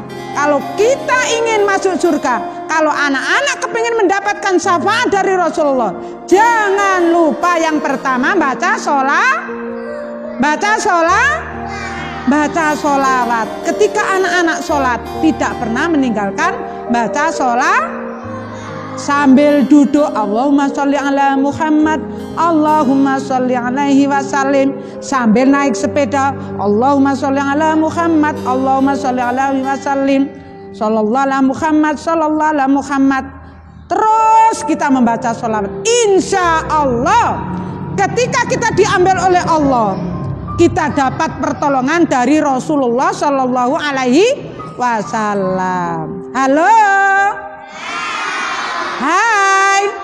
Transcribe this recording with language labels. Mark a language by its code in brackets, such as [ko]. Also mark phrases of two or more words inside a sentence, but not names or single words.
[id] Kalau kita ingin masuk surga, kalau anak-anak kepingin mendapatkan syafaat dari Rasulullah, jangan lupa yang pertama baca sholawat. Ketika anak-anak sholat, tidak pernah meninggalkan baca sholawat. Sambil duduk, [ar] اللهم صل على محمد، اللهم صل عليه وسلم. [id] Sambil naik sepeda, [ar] اللهم صل على محمد، اللهم صل عليه وسلم. صلى الله على محمد، صلى الله على محمد. [id] Terus kita membaca sholawat. [ar] إن شاء الله, [id] ketika kita diambil oleh Allah, kita dapat pertolongan dari Rasulullah [ar] صلى الله عليه وسلم. [id] Halo. Hai.